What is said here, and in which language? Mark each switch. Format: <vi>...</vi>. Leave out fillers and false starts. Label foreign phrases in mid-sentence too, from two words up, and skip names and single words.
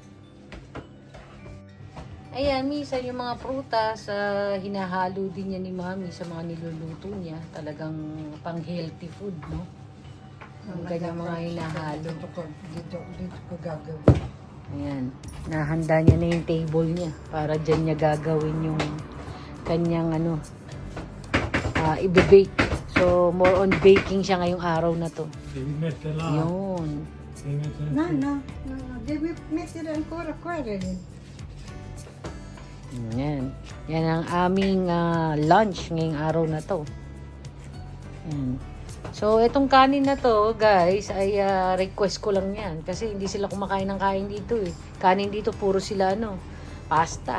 <tl>Ayan, minsan yung mga prutas, hinahalo din niya ni Mami sa mga niluluto niya. Talagang</tl> <en>pang-healthy food,</en> <tl>no? Ang kanyang mga hinahalo. Dito ko gagawin. Ayan, nahanda niya na yung table niya para dyan niya gagawin yung kanyang ibe-bake. So, So,</tl> <en>more on baking</en> <tl>siya ngayong araw na to.</tl> <it>Devi mette là.</it> <tl>Yun.</tl> <it>Devi mettere No, no, no, no. Devi mettere ancora qua, Rene.</it> <tl>Yan. Yan ang aming lunch ngayong araw na to. Yan. So, itong kanin na to, guys, ay request ko lang yan. Kasi hindi sila kumakain ng kain dito eh. Kanin dito, puro sila pasta.</tl>